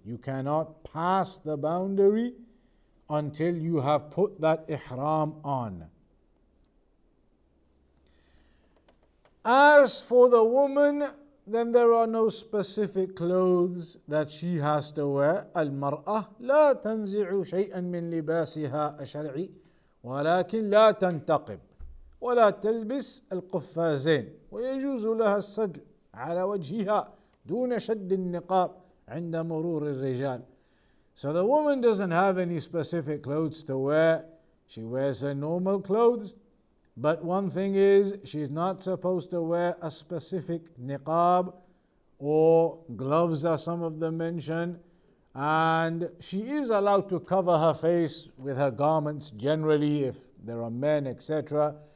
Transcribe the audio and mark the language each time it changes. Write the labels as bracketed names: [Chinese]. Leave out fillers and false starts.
[English] You cannot pass the boundary until you have put that ihram on. As for the woman, then there are no specific clothes that she has to wear. [Arabic] المرأة لا تنزع شيئا من لباسها الشرعي ولكن لا تنتقب ولا تلبس القفازين ويجوز لها السدل على وجهها دون شد النقاب عند مرور الرجال. [English] So the woman doesn't have any specific clothes to wear. She wears her normal clothes. But one thing is, she's not supposed to wear a specific niqab or gloves, as some of them mention. And she is allowed to cover her face with her garments generally if there are men, etc.